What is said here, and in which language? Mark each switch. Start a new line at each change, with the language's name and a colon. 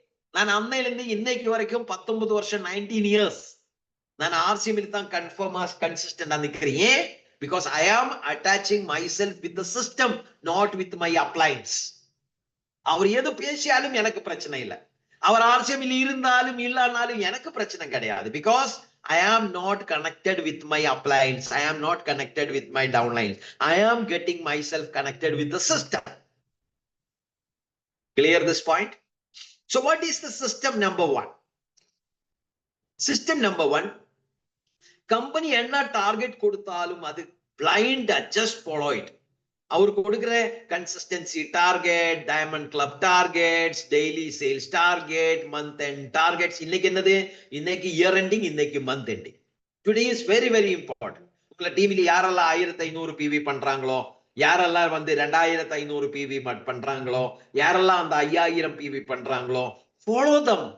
Tamil: நான் அன்னையில இருந்து இன்னைக்கு வரைக்கும் 19 வருஷம், 19 இயர்ஸ் நான் ஆர்சிஎம்மில் தான் கன்ஃபார்மா கன்சிஸ்டன்டா நிக்கிறேன்.
English: Because I am attaching myself with the system, not with my uplines.
Tamil: அவர் எது பேசியாலும் எனக்கு பிரச்சனை இல்லை. அவர் ஆர்சிஎம்மில் இருந்தாலும் இல்லனாலும் எனக்கு பிரச்சனை கிடையாது.
English: Because I am not connected with my uplines. I am not connected with my downlines. I am getting myself connected with the system. Clear this point? So what is the system number one? System number one, company
Tamil: என்ன target கொடுத்தாலும் அது
English: blind, just follow it.
Tamil: அவர் கொடுக்கிற consistency target, diamond club targets, daily sales target, month end targets. இன்னைக்கு என்னது? இன்னைக்கு year ending, இன்னைக்கு month ending.
English: Today is very very important.
Tamil: உங்களை டீம்ல யாரெல்லாம் 1500 பிவி பண்றாங்களோ, யாரெல்லாம் வந்து 2500 பிவி பண்றாங்களோ, யாரெல்லாம் அந்த 5000 பிவி பண்றாங்களோ,
English: Follow them.